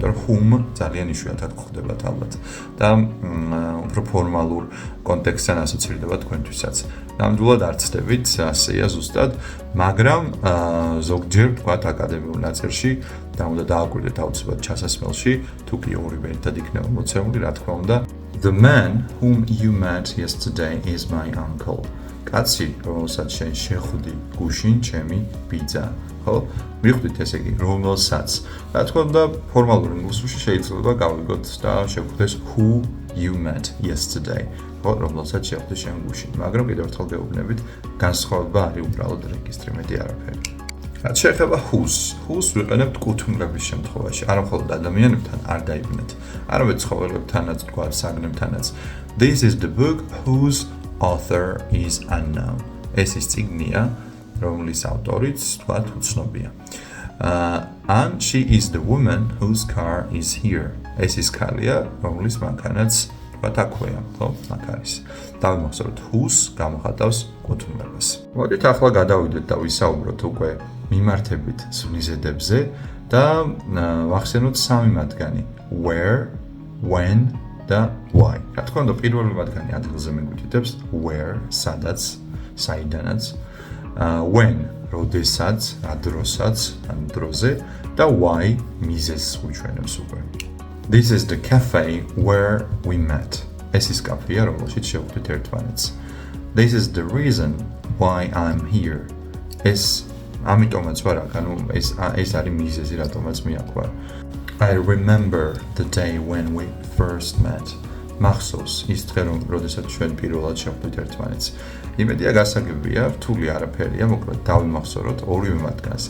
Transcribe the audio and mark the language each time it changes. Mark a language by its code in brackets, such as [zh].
[ka] იმიტომ რომ whom ძალიან იშვიათად გვხვდებათ ალბათ და უფრო ფორმალურ კონტექსტთან ასოცირდება თქვენთვისაც. ნამდვილად არ ცდებით, ასეა ზუსტად, მაგრამ ზოგჯერ ვთქვათ აკადემიურ ნაწერში და უნდა დააკვირდეთ აუცილებლად ჩასასმელში, თუ კი ორივე ერთად იქნება მოცემული, რა თქმა უნდა. [en] The man whom you met yesterday is my uncle. [ka] კაცი, რომელსაც შენ შეხვდი გუშინ, ჩემი ბიძა. ხო? მიხვდით ესე იგი, რომელსაც. რა თქმა უნდა, ფორმალურ ინგლისურში შეიძლება გავიგოთ და შევხვდეს [en] who you met yesterday. [ka] რომელსაც შეხვდი შენ გუშინ, მაგრამ კიდევ ერთხელ გეუბნებით, განსხვავება არის უბრალოდ რეგისტრი, მეტი არაფერი. რაც შეეხება whose ვიყენებთ კუთვნილების შემთხვევაში, არა მხოლოდ ადამიანებთან არ დაიბნეთ, არამედ ცხოველებთანაც, თქვათ, საგნებთანაც. [en] This is the book whose author is unknown. [ka] ეს ის წიგნია, რომლის ავტორიც, თქვათ, უცნობია. [en] And she is the woman whose car is here. [ka] ეს ის ქალია, რომლის მანქანაც აქვეა, ხო? აქ არის. დავიმახსოვროთ whose გამოხატავს კუთვნილებას. მოდით ახლა გადავიდეთ და ვისაუბროთ უკვე მიმართებით ზმნიზედებზე და ვახსენოთ სამი მათგანი: where, when და why. რა თქმა უნდა, პირველი მათგანი ადგილზე მიგვითითებს where, სადაც, საიდანაც, when, როდესაც, რა დროსაც, ან დროზე და why, მიზეზს უჩვენებს უკვე. [en] This is the cafe where we met. [ka] ეს ის კაფეა, რომელშიც შევხვდით ერთმანეთს. [en] This is the reason why I'm here. [ka] ეს ამიტომაც ვარ აქ, ანუ ეს არის მიზეზი, რატომაც მე აქ ვარ. [en] I remember the day when we first met. [ka] მახსოვს ის დღე, როდესაც ჩვენ პირველად შევხვდით ერთმანეთს. იმედია გასაგებია, რთული არაფერია, მოკლედ დავიმახსოვროთ ორივე მათგანს.